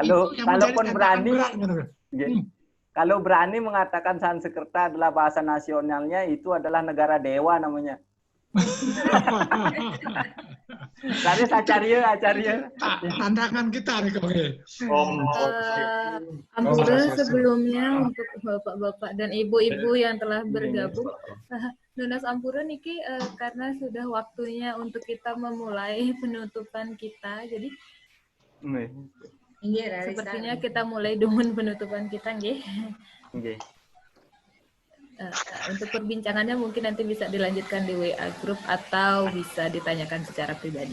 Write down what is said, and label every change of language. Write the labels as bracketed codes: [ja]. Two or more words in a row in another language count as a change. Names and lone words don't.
[id] kalau berani mengatakan Sanskerta adalah bahasa nasionalnya, itu adalah negara dewa namanya. Tadi Acarya. Tantangan kita nih kok. Ampura sebelumnya untuk bapak-bapak dan ibu-ibu yang telah bergabung. [ban] Nunas Ampura niki karena sudah waktunya untuk kita memulai penutupan kita. [id] Jadi sepertinya kita mulai dengan penutupan kita, nggih. Untuk perbincangannya mungkin nanti bisa dilanjutkan di WA Group atau bisa ditanyakan secara pribadi.